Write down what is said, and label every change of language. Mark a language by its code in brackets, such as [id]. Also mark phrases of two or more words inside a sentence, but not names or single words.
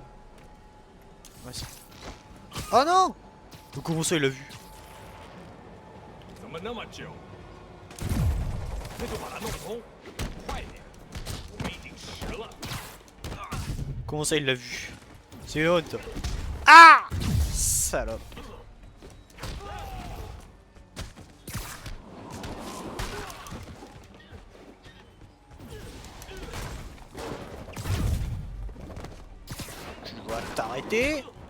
[fr] Ouais, oh non! Comment ça il l'a vu? [zh] 怎么那么久？那就把它弄通，快点！我们已经迟了。 [fr] Comment ça il l'a vu? C'est honte. Ah! Salope. Tu dois t'arrêter.